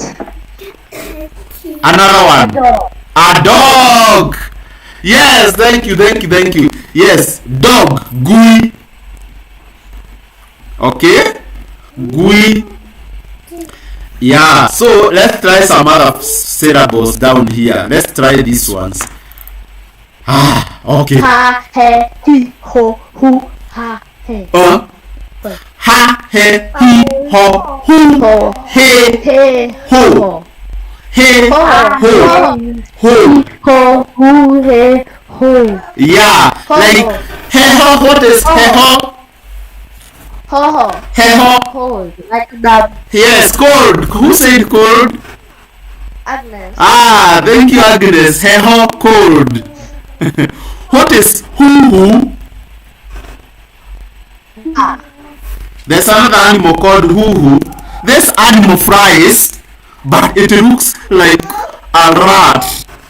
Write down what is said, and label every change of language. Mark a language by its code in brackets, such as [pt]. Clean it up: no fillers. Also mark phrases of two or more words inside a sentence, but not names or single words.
[en] Another one. A dog. Yes, thank you. Yes, dog. Gui. Okay. Gui. Yeah, so let's try some other syllables down here. Let's try these ones. Okay. Ha, he, ho, hu, ha, he. Ha, he, he, ho, hu, Ho. he, He. ho, he, Ho. ho, ho. Ho, hu, he, ho. Yeah, Ho. like he ho. What is he ho? Ho ho. He ho. Cold. Like the Yes, cold. Who said cold? Agnes. Ah, thank you, Agnes. He ho, cold. What is hoo? Ah. There's another animal called hoo. This animal flies, but it looks like a rat.